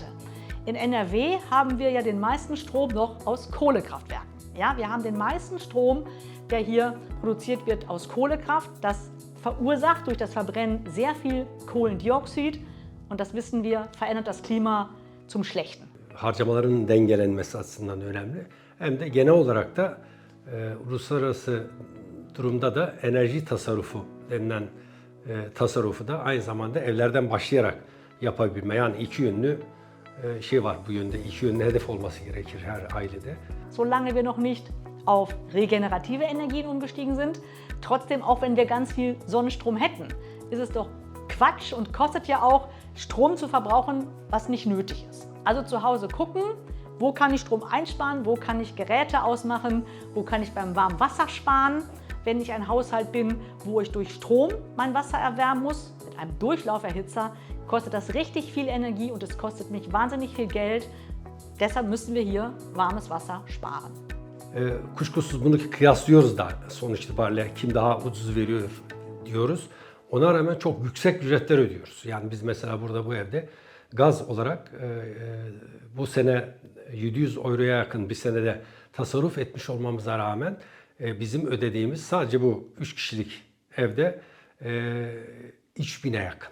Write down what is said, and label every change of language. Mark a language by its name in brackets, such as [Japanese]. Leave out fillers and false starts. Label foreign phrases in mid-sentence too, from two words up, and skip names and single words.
[German] In NRW haben wir ja den meisten Strom noch aus Kohlekraftwerken. Ja, wir haben den meisten Strom, der hier produziert wird aus Kohlekraft. Das verursacht durch das Verbrennen sehr viel Kohlendioxid und das wissen wir, verändert das Klima zum Schlechten. [Turkish] Harcamaların dengelenmesi açısından önemli. Hem de genel olarak da uluslararası durumda da enerji tasarrufu denilen tasarrufu da aynı zamanda evlerden başlayarak yapabilme. Yani iki yönlü şey var bu yönde, iki yönlü hedef olması gerekir her ailede. [German] Solange wir noch nicht auf regenerative Energien umgestiegen sind, trotzdem auch wenn wir ganz viel Sonnenstrom hätten, ist es doch Quatsch und kostet ja auch, Strom zu verbrauchen, was nicht nötig ist. Also zu Hause gucken, wo kann ich Strom einsparen, wo kann ich Geräte ausmachen, wo kann ich beim warmen Wasser sparen. Wenn ich ein Haushalt bin, wo ich durch Strom mein Wasser erwärmen muss, mit einem Durchlauferhitzer, kostet das richtig viel Energie und es kostet mich wahnsinnig viel Geld. Deshalb müssen wir hier warmes Wasser sparen. [Turkish] Kuşkusuz bunu kıyaslıyoruz da sonuç itibariyle kim daha ucuz veriyor diyoruz. Ona rağmen çok yüksek ücretler ödüyoruz. Yani biz mesela burada bu evde gaz olarak bu sene 700 euroya yakın bir senede tasarruf etmiş olmamıza rağmen bizim ödediğimiz sadece bu 3 kişilik evde 3000'e yakın.